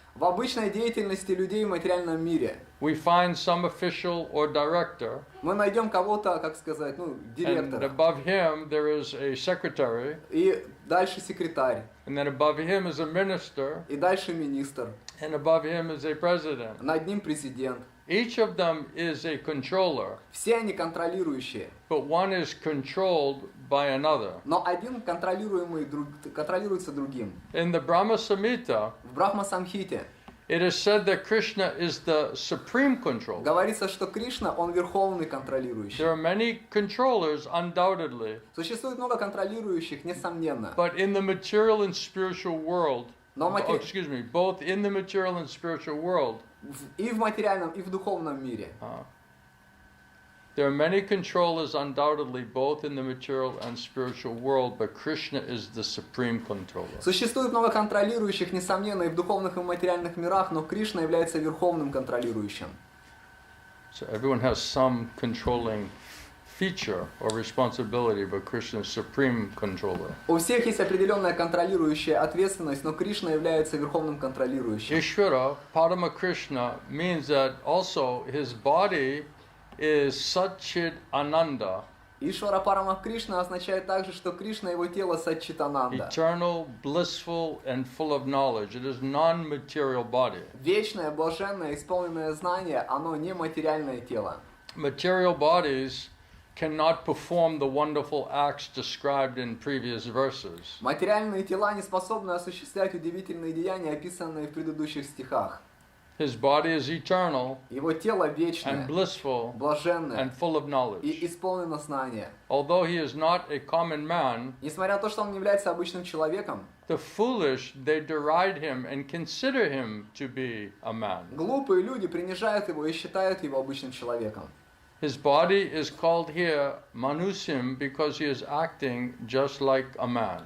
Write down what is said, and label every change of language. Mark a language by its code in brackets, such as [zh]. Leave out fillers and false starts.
[ru] В обычной деятельности людей в материальном мире [en] we find some official or director, [ru] мы найдем кого-то, как сказать, [en] and [ru] директора. [en] above him there is a secretary, [ru] И дальше секретарь. [en] and then above him is a minister, [ru] И дальше министр. [en] and above him is a president. [ru] Над ним президент. [en] Each of them is a controller, [ru] Все они контролирующие. [en] but one is controlled by another. [ru] Но один контролируется другим. [en] In the Brahma-saṁhitā, [ru] В Брахма-самхите [en] it is said that Krishna is the supreme controller. [ru] говорится, что Кришна, он верховный контролирующий. [en] There are many controllers, undoubtedly, [ru] Существует много контролирующих, несомненно. [en] but in the material and spiritual world, [ru] Но [en] both in the material and spiritual world, [ru] и в материальном, и в духовном мире. [en] there are many controllers, undoubtedly, both in the material and spiritual world, but Krishna is the supreme controller. [ru] Существует много контролирующих, несомненно, и в духовных, и в материальных мирах, но Кришна является верховным контролирующим. [en] So everyone has some controlling feature or responsibility, but Krishna is supreme controller. [ru] У всех есть определенная контролирующая ответственность, но Кришна является верховным контролирующим. [sa] īśvaraḥ, paramaḥ Krishna, [en] means that also his body is Satchit Ananda, [ru] Ишвара Парамах Кришна означает также, что Кришна, его тело Сатчитананда. [en] eternal, blissful, and full of knowledge. It is non-material body. [ru] Вечное, блаженное, исполненное знание, оно не материальное тело. [en] Material bodies cannot perform the wonderful acts described in previous verses. [ru] Материальные тела не способны осуществлять удивительные деяния, описанные в предыдущих стихах. [en] His body is eternal [ru] Его тело [en] and [ru] вечное, [en] blissful [ru] блаженное [en] and full of [ru] и [en] knowledge. [ru] исполнено знания. [en] Although he is not a common man, [ru] Несмотря на то, что он не является обычным человеком, [en] the foolish, they deride him and consider him to be a man. [ru] глупые люди принижают его и считают его обычным человеком. [en] His body is called here mānuṣīm because he is acting just like a man.